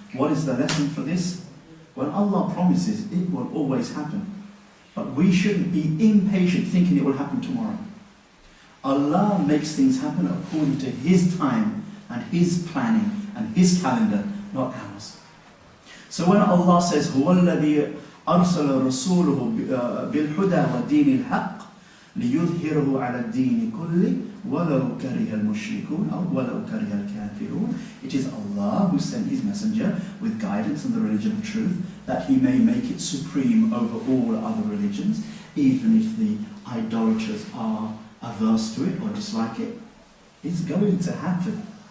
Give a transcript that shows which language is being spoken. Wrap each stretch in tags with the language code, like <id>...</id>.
<en>What is the lesson for this? When Allah promises, it will always happen. But we shouldn't be impatient thinking it will happen tomorrow. Allah makes things happen according to His time and His planning and His calendar, not ours. So when Allah says,</en> <ar>هُوَ الَّذِي أَرْسَلَ رَسُولُهُ بِالْهُدَى وَالدِّينِ الْحَقِّ لِيُظْهِرَهُ عَلَى الدِّينِ كُلِّهِ وَلَوْ كَرِهَ الْمُشْرِكُونَ أو وَلَوْ كَرِهَ الْكَافِرُونَ.</ar> <en>It is Allah who sent His messenger with guidance and the religion of truth, that He may make it supreme over all other religions, even if the idolaters are averse to it or dislike it. It's going to happen.</en>